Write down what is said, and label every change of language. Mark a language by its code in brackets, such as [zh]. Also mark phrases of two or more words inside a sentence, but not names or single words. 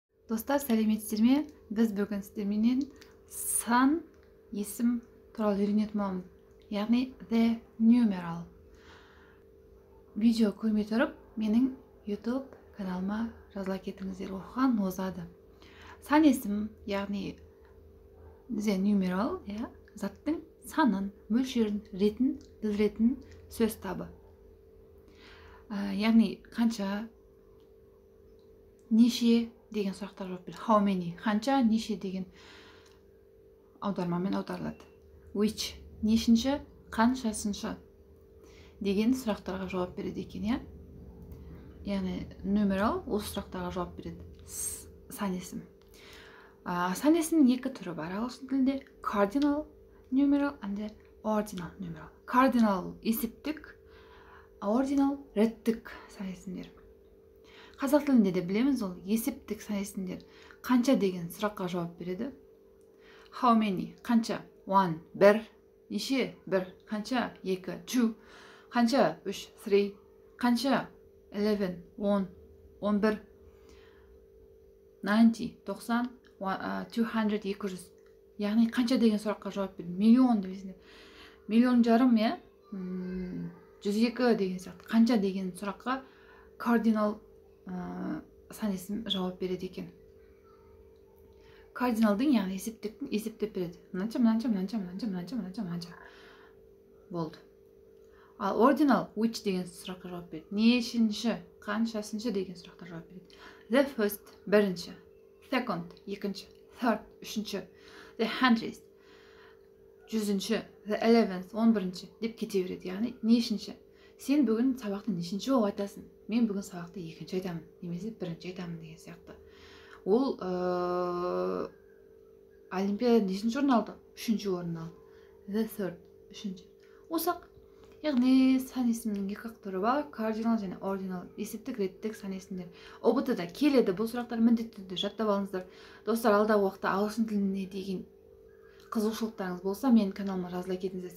[kk] Достар, сәлеметсіздер ме? Біз бүгін сіздерменен сан есім туралы үйренетін боламыз. [en] Яғни the numeral. [kk] Видео көрмей тұрып, менің YouTube каналыма жазыла кетіңіздер, оқыған озады. Сан есім, яғни [en] the numeral, [kk] заттың санын, мөлшерін, ретін білдіретін сөз табы. Яғни қанша, неше деген сұрақтар жауап береді. [en] How many? [kk] Қанша, неше деген аудармамен аударылады. [en] Which? [kk] Нешінші, қаншасыншы деген сұрақтарға жауап береді екен, Яғни numeral осы сұрақтарға жауап береді. Сан есім. Сан есімнің екі түрі бар ағылшын тілінде: [en] cardinal numeral and ordinal numeral. [kk] Cardinal есептік, ordinal реттік сан есімдер. Қазақ тілінде де білеміз, ол есептік сан есімдер қанша деген сұраққа жауап береді. [en] How many? [kk] Қанша? One, бір. Неше? Бір. Қанша? Екі. Two. Қанша? Үш. Three. Қанша? 11. 10. 11. 90. 90. 200. 200. Яғни қанша деген сұраққа жауап береді. Миллион деп. Миллион жарым, 102 деген сияқты. Қанша деген сұраққа cardinal сан есім жауап береді екен. Кардиналдың, яғни есептіктің есептеп береді. Мынанша. Болды. Ал ordinal which деген сұраққа жауап береді. Нешінші, қаншасыншы деген сұрақтар жауап береді. [en] The first, [kk] бірінші. Second, екінші. Third, үшінші. [en] The hundredth, жүзінші. The 11th, [kk] 11-ші деп кете береді. Яғни нешінші. Сен бүгін сабақты нешінші болып айтасың? Мен бүгін сабақты екінші айтамын, немесе бірінші айтамын деген сияқты. Ол олимпиада нешінші орын алды? Үшінші орын алды. [en] The third, [kk] үшінші. Осақ. Яғни сан есімнің екі түрі бар: cardinal және ordinal, есептік, реттік сан есімдер. ОБТ-да келеді. Бұл сұрақтар міндетті түрде жаттап алыңыздар. Достар, алдағы уақытта ағылшын тіліне деген қызығушылықтарыңыз болса, менің каналыма жазыла кетіңіздер.